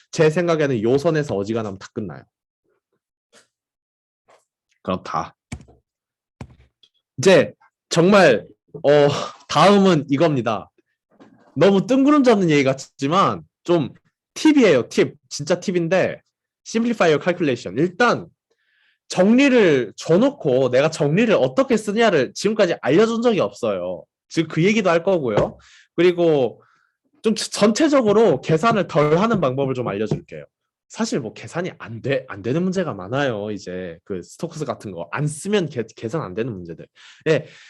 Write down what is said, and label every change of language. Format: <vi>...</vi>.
<ko>제 생각에는 요 선에서 어지간하면 다 끝나요. 그렇다. 이제 정말 다음은 이겁니다. 너무 뜬구름 잡는 얘기 같지만 좀 팁이에요. 팁. 진짜 팁인데</ko> <en>simplify your calculation.</en> <ko>일단 정리를 줘놓고 내가 정리를 어떻게 쓰냐를 지금까지 알려준 적이 없어요. 지금 그 얘기도 할 거고요. 그리고 좀 전체적으로 계산을 덜 하는 방법을 좀 알려줄게요. 사실 뭐 계산이 안 되는 문제가 많아요. 이제 그 스토크스 같은 거 안 쓰면 계산 안 되는 문제들. 예.</ko>